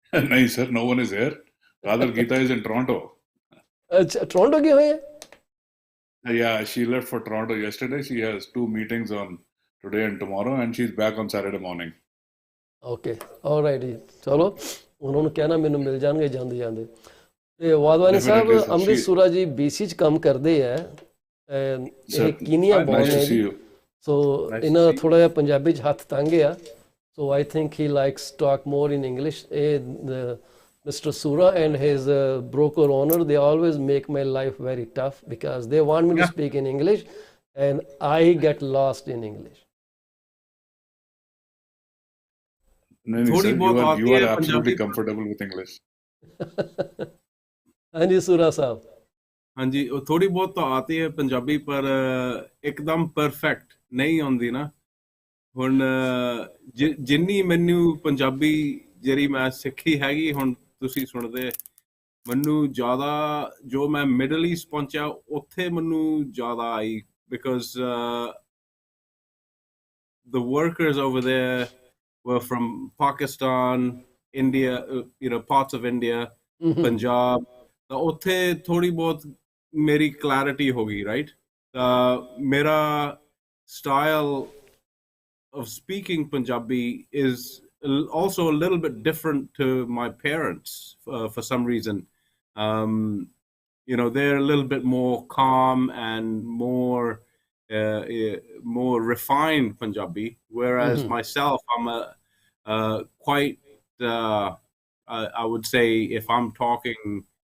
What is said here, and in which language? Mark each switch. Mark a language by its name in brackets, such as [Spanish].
[Punjabi] ਨਹੀਂ sir, [English] no one is here. Rather Geeta is in Toronto. [Punjabi] ਅੱਛਾ, Toronto ਗਏ ਹੋਏ? [English] Yeah, she left for Toronto yesterday. She has 2 meetings on today and tomorrow, and she's back on Saturday morning. Okay, all right [Punjabi] ਜੀ, ਚਲੋ ਉਹਨਾਂ ਨੂੰ ਕਹਿਣਾ ਮੈਨੂੰ ਮਿਲ ਜਾਣਗੇ ਜਾਂਦੇ ਜਾਂਦੇ। ਤੇ ਵਾਧਵਾਨੀ ਸਾਹਿਬ ਅੰਮ੍ਰਿਤ ਸੂਰਾ ਜੀ BC 'ਚ ਕੰਮ ਕਰਦੇ ਹੈ, ਇਹ ਕੀਨੀਆ ਬੋਰਨ ਹੈ ਜੀ। ਸੋ ਇਹਨਾਂ ਦਾ ਥੋੜਾ ਜਿਹਾ ਪੰਜਾਬੀ 'ਚ ਹੱਥ ਤੰਗ ਆ, ਸੋ [English] I think he likes talk more in English. Mr. Sura and his broker owner, they always make my life very tough because they want me to speak in English and I get lost in English. No, sir, you are absolutely comfortable with English. [Hindi] हाँ जी सूरा साहब। हाँ जी, थोड़ी बहुत तो आती है पंजाबी, पर एकदम परफेक्ट नहीं आती ना। [Punjabi] हुण जिन्नी मैनू पंजाबी ਜਿਹੜੀ ਮੈਂ ਸਿੱਖੀ ਹੈਗੀ, ਹੁਣ ਤੁਸੀਂ ਸੁਣਦੇ ਮੈਨੂੰ ਜ਼ਿਆਦਾ, ਜੋ ਮੈਂ ਮਿਡਲ ਈਸਟ ਪਹੁੰਚਿਆ ਉੱਥੇ ਮੈਨੂੰ ਜ਼ਿਆਦਾ ਆਈ, because [English] the workers over there were from Pakistan, India, parts of India, Punjab, [Punjabi] ਤਾਂ ਉੱਥੇ ਥੋੜੀ ਬਹੁਤ ਮੇਰੀ ਕਲੈਰਿਟੀ ਹੋ ਗਈ, ਰਾਈਟ? ਤਾਂ ਮੇਰਾ [English] style of speaking Punjabi is also a little bit different to my parents for some reason. They're a little bit more calm and more refined Punjabi, whereas myself, I'm a quite I would say, if I'm talking